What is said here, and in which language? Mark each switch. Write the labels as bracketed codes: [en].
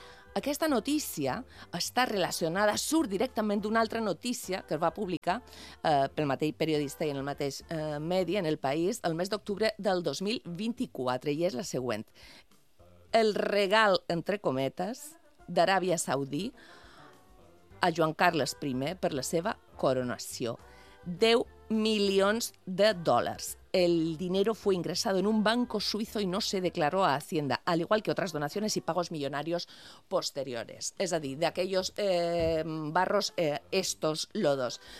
[ca] Aquesta notícia està relacionada, surt directament d'una altra notícia que es va publicar pel mateix periodista i en el mateix medi, en El País, el mes d'octubre del 2024, i és la següent. El regal, entre cometes, d'Aràbia Saudí a Joan Carles I per la seva coronació. 10 milions de dòlars. [es] El dinero fue ingresado en un banco suizo y no se declaró a Hacienda, al igual que otras donaciones y pagos millonarios posteriores. [ca] És a dir, d' [es] aquellos barros, estos lodos.